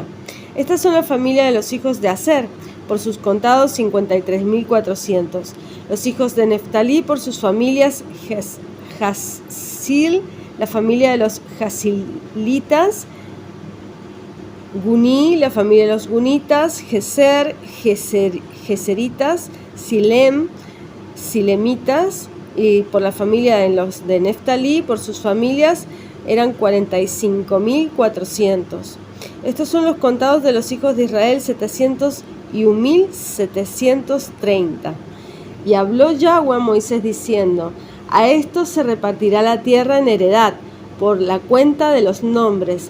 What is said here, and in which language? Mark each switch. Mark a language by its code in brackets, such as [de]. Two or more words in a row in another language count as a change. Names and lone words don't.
[es] Estas son las familias de los hijos de Aser, por sus contados 53.400. Los hijos de Neftalí por sus familias, Jasil, la familia de los jasilitas, Guní, la familia de los gunitas, Geser, geseritas, Silem, silemitas, y por la familia de los de Neftalí, por sus familias, eran 45.400. Estos son los contados de los hijos de Israel, 701.730. Y habló Yahweh a Moisés diciendo: a estos se repartirá la tierra en heredad, por la cuenta de los nombres.